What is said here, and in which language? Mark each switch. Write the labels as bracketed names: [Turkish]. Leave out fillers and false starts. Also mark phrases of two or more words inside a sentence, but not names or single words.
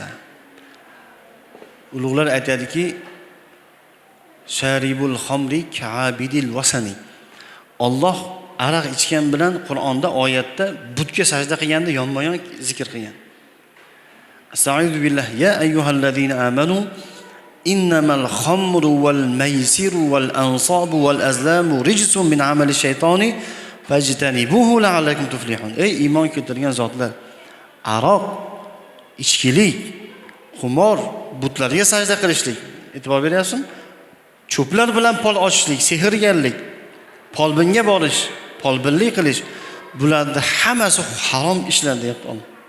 [Uzbek] Ulug'lar aytadiki, [Arabic] شارب الخمر كعابد الوثن. [Uzbek] Alloh aroq ichgan bilan Qur'onda oyatda butga sajda qilganda yonma-yon zikr qilgan. [Arabic] أستغفر بالله يا أيها الذين آمنوا إنما الخمر والميسر والأنصاب والأزلام رجس من عمل الشيطان فاجتنبوه لعلكم تفلحون. [Uzbek] Ey iymon keltirgan zotlar, aroq, ichkilik, qimor, butlarga sajda qilishlik, e'tibor beryapsizmi? Cho'plar bilan pol ochishlik, sehrgarlik, polbinga borish, polbinlik qilish, bularning hammasi harom ishlar deyapti Alloh.